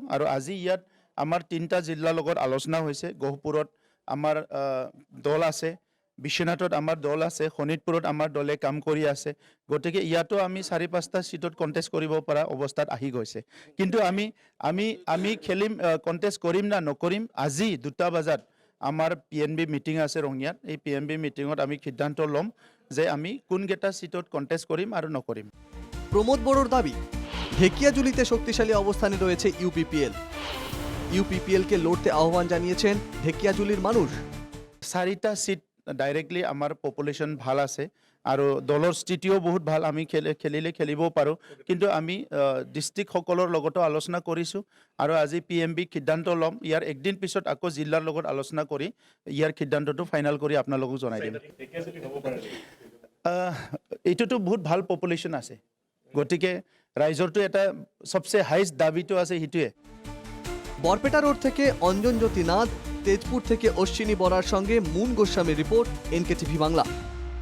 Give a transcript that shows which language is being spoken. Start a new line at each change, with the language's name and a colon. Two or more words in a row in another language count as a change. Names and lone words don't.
Assamese: আৰু আজি ইয়াত আমাৰ 3টা জিলাৰ লগত আলোচনা হৈছে। গহপুৰত আমাৰ দল আছে, বিশ্বনাথত আমাৰ দল আছে, শোণিতপুৰত আমাৰ দলে কাম কৰি আছে। গতিকে ইয়াতো আমি 4-5টা চিটত কণ্টেষ্ট কৰিব পৰা অৱস্থাত আহি গৈছে। কিন্তু আমি খেলিম, কণ্টেষ্ট কৰিম না নকৰিম, আজি 2টা বজাত আমাৰ PNB মিটিং আছে ৰঙিয়াত। এই PNB মিটিঙত আমি সিদ্ধান্ত ল'ম যে আমি কোনকেইটা চিটত কণ্টেষ্ট কৰিম আৰু নকৰিম।
Bangla: প্রমোদ বড়োর দাবি, ঢেকিয়াজুলিতে শক্তিশালী অবস্থানে রয়েছে ইউপিপিএল। ইউপিপিএলকে লড়তে আহ্বান জানিয়েছেন ঢেকিয়াজুলির মানুষ।
Assamese: 4টা চিট ডাইৰেক্টলি আমাৰ পপুলেশ্যন ভাল আছে আৰু দলৰ স্থিতিও বহুত ভাল। আমি খেলিলে খেলিব পাৰোঁ, কিন্তু আমি ডিষ্ট্ৰিক্টসকলৰ লগতো আলোচনা কৰিছোঁ আৰু আজি PMB সিদ্ধান্ত ল'ম। ইয়াৰ একদিন পিছত আকৌ জিলাৰ লগত আলোচনা কৰি ইয়াৰ সিদ্ধান্তটো ফাইনেল কৰি আপোনালোকক জনাই দিম। এইটোতো বহুত ভাল পপুলেশ্যন আছে, গতিকে ৰাইজৰটো এটা সবচে হাইষ্ট দাবিটো আছে সেইটোৱে।
Bangla: বরপেটা রোড থেকে অঞ্জন জ্যোতি নাথ, তেজপুর থেকে অশ্বিনী বরার সঙ্গে মুন গোস্বামী রিপোর্ট, NKTV বাংলা।